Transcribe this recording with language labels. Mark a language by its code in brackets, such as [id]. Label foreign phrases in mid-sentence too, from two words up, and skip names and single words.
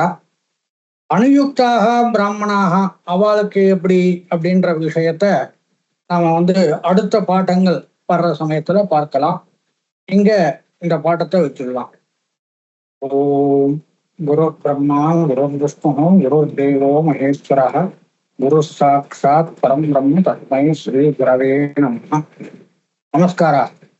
[ta] அனுயுக்தாக பிராமணாக அவளுக்கு எப்படி அப்படின்ற விஷயத்த நாம அடுத்த பாட்டங்கள் வர்ற சமயத்துல பார்க்கலாம். இங்க இந்த பாட்டத்தை வச்சிடலாம். [sa] ॐ गुरु ब्रह्मा गुरु विष्णु गुरु देवो महेश्वरः गुरु साक्षात् परं ब्रह्म तस्मै श्री गुरवे नमः नमस्कारः.